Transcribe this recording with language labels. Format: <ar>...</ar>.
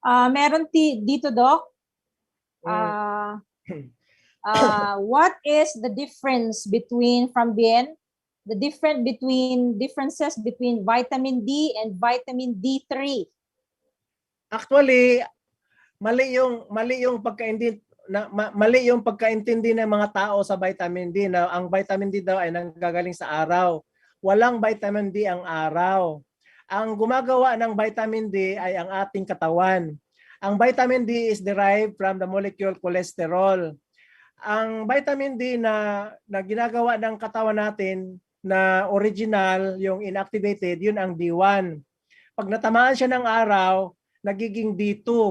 <tl>Meron dito, Doc.</tl> <en>What is the difference between differences between vitamin D and vitamin D3?</en> <tl>Actually, mali yung pagkaintindi ng mga tao sa vitamin D na ang vitamin D daw ay nanggagaling sa araw. Walang vitamin D ang araw. Ang gumagawa ng vitamin D ay ang ating katawan.</tl> <en>Ang vitamin D is derived from the molecule cholesterol.</en> <tl>Ang vitamin D na ginagawa ng katawan natin na original, yung inactivated, yun ang D1. Pag natamaan siya ng araw, nagiging D2.</tl>